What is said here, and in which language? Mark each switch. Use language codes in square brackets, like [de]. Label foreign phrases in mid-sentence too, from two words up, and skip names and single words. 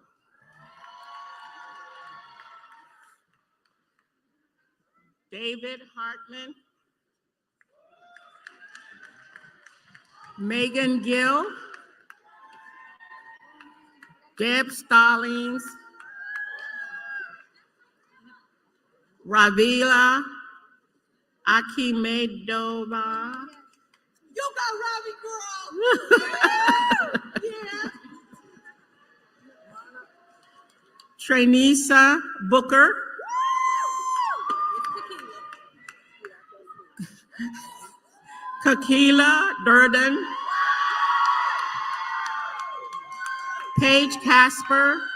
[en] David Hartman, Megan Gill, Deb Stallings, Ravila Akimedova. You got Ravi, girl. Yeah. Trainisa Booker. Kakila Durden. Paige Casper.